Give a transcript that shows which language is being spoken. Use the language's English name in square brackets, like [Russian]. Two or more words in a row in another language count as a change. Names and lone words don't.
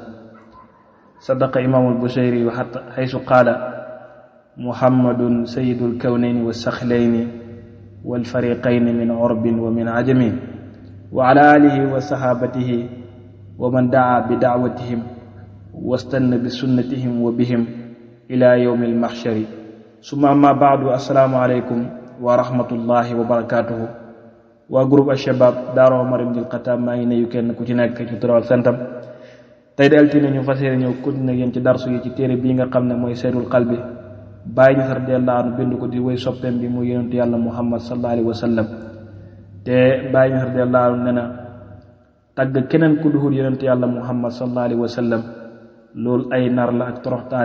[Arabic] صدق إمام البشيري حيث قال: محمد سيد الكونين والثقلين والفريقين من عرب ومن عجم، وعلى آله وصحابته ومن دعا بدعوتهم واستنى بسنتهم وبهم إلى يوم المحشر. ثم أما بعد، السلام عليكم ورحمة الله وبركاته. وجروب الشباب دار عمر بن الخطاب [Wolof] ما ngi nuyu kenn ku ci nekk ci turam santam. tey de altine ñu fas yéene ñëw continuer yéen ci darsu yi ci téere bii nga xam ne mooy Seydul Qalbi, Baay Ñas [Arabic] رضي الله عنه [Wolof] bind ko di woy soppeem bi mu yonentu yàlla Muhammad [Arabic] صلى الله عليه وسلم. [Wolof] te Baay Ñas [Arabic] رضي الله عنه [Wolof] nee na tagg keneen ku duhul yonentu yàlla Muhammad [Arabic] صلى الله عليه وسلم [Wolof] loolu ay nar la ak toroxtaane.